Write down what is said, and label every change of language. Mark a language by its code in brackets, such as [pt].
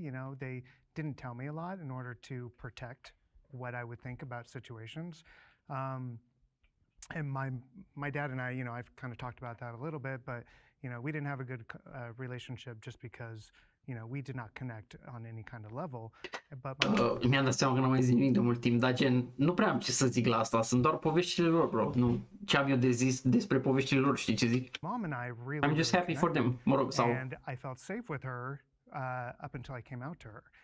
[en] You know, they didn't tell me a lot in order to protect what I would think about situations. And my dad and I, you know, I've kind of talked about that a little bit, but, you know, we didn't have a good relationship just because, you know, we did not connect on any kind of level. But [ro] mi-am dat seama că n-am mai zis nimic de mult timp, dar gen, nu prea am ce să zic la asta, sunt doar poveștile lor, bro. Nu, ce am eu de zis despre poveștile lor, știi ce zic? [en] Mom and I really, I'm just happy for them, [ro] mă rog, sau... [en] And I felt safe with her up until I came out to her.